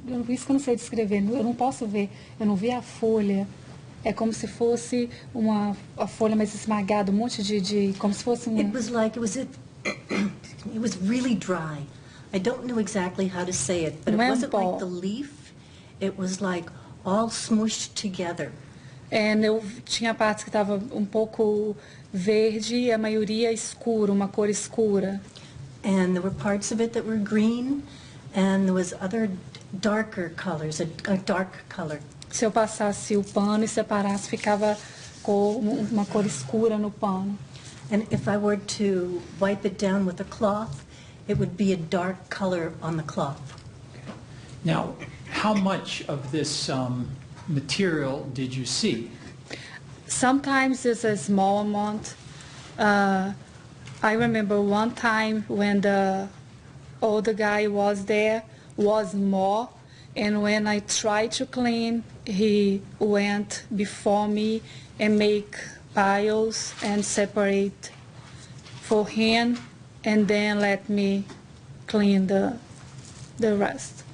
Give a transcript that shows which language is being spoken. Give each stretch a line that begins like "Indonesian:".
Portuguese: Isso que eu não sei descrever. Eu não posso ver. Eu não vi a folha. É como se fosse a folha mais esmagada, monte de como se fosse
English: It was like it was really dry. I don't know exactly how to say it, but it wasn't like the leaf. It was like all smooshed together.
Portuguese: Eu tinha partes que estava um pouco verde e a maioria escura, uma cor escura.
English: And there were parts of it that were green, and there was other darker colors, a dark color.
Portuguese: Se eu passasse o pano e separasse, ficava uma cor escura no pano.
English: And if I were to wipe it down with a cloth, it would be a dark color on the cloth. Now, how much of this material did you see? Sometimes it's a small amount. I remember one time when the older guy was there, was more, and when I tried to clean, he went before me and make piles and separate for him, and then let me clean the rest.